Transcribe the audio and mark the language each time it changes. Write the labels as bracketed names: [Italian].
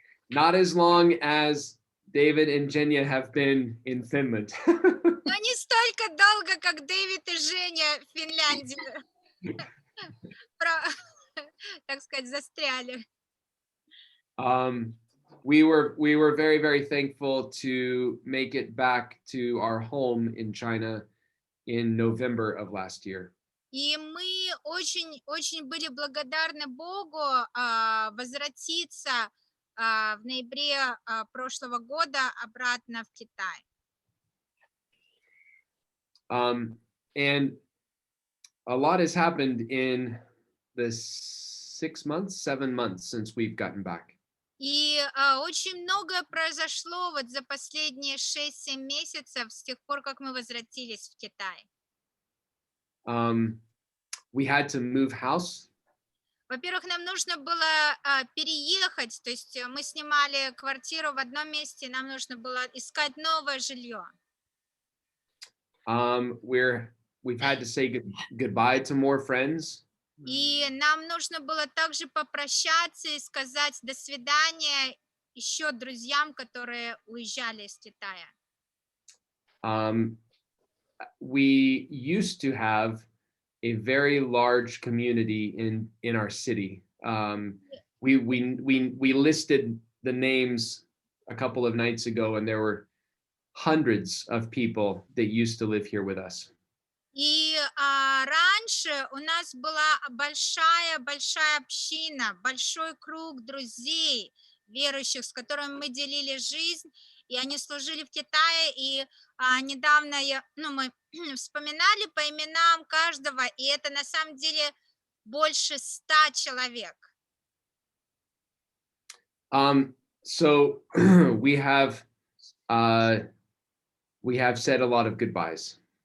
[English] Not as long as David and Jenya have been in Finland. [Russian] Но не столько долго, как Дэвид и Женя в Финляндии, так сказать, застряли. [English] We were very, very thankful to make it back to our home in China in November of last year. [Russian] И мы очень были благодарны Богу возвратиться в ноябре прошлого года обратно в Китай. [English] And a lot has happened in the 7 months since we've gotten back. [Russian] И очень многое произошло вот за последние 6-7 месяцев с тех пор, как мы возвратились в Китай. [English] We had to move house. [Russian] Во-первых, нам нужно было переехать, то есть мы снимали квартиру в одном месте, нам нужно было искать новое жилье. [English] We've had to say goodbye to more friends. [Russian] И нам нужно было также попрощаться и сказать до свидания еще друзьям, которые уезжали из Китая. [English] We used to have a very large community in our city. We listed the names a couple of nights ago, and there were hundreds of people that used to live here with us. [Russian] И раньше у нас была большая община, большой круг друзей, верующих, с которыми мы делили жизнь, и они служили в Китае, и недавно мы вспоминали по именам каждого, и это на самом деле больше 100 человек. [English] So we have said a lot of goodbyes.